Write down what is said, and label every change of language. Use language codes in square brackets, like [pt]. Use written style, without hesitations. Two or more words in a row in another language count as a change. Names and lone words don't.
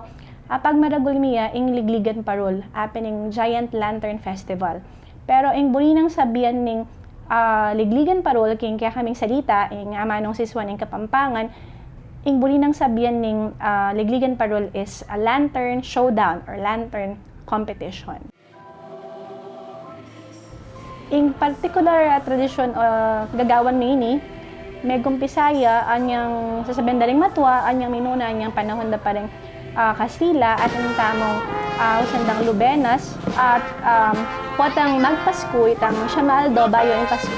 [pam] Pag maragul miya, ing ligligan parol, apening Giant Lantern Festival. Pero ing buninang sabihan ning ligligan parol, king kaya kaming salita, ing amanong siswan ing Kapampangan, ing buninang sabihan ning ligligan parol [en] is a lantern showdown or lantern competition. [pam] Ing particular tradisyon gagawan ni may gumpisaya, anyang sasabihan daring matwa, anyang minuna, anyang panahon da pareng Kastila at ang tamong usandang Lubenas at potang magpasko itang Siamaldo bayo ang Pasko.